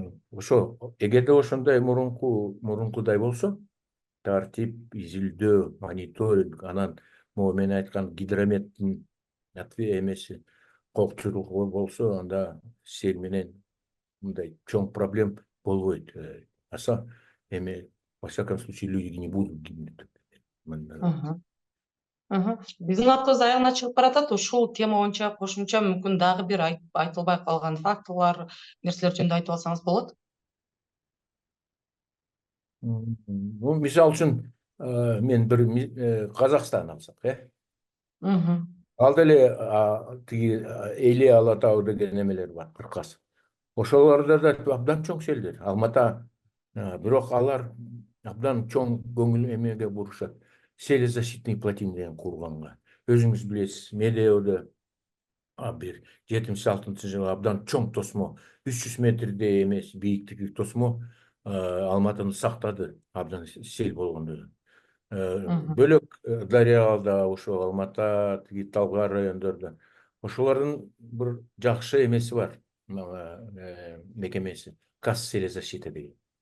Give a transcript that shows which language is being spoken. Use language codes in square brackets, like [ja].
[ky] Ошо эгерде ошондой мурункудай болсо, тартип, изилдөө, мониторинг, анан могу мен айткан гидрометтин эмеси коопсуздугу болсо, анда сел менен мындай чоң проблем болбойт. [ru] Эме, во всяком случае, люди не будут гибнуть. [ky] Биздин убактыбыз аягына чыгып баратат. Ушул тема боюнча кошумча мүмкүн дагы бир айтылбай калган фактылар, нерселер жөнүндө айтып алсаңыз болот. Бул мисал үчүн мен бир Казакстан алсак, ал деле тиги Эли Ала тау деген эмелер бар, кыркасы. Ошолордо да абдан чоң селдер. Алмата, бирок алар абдан чоң көңүл эмеге бурушат. [ru] Селезащитный плотин [ky] деген курганга. Өзүңүз билесиз, Медеоодо бир 76-жылы абдан чоң тосмо, 300 метрде эмес, бийиктиги тосмо Алматыны сактады абдан сел болгондо. Бөлөк Дарыялда, ошо Алмата, тиги Талгар райондордо ошолордун бир жакшы эмеси бар, мекемеси, КАС Селезащита деген.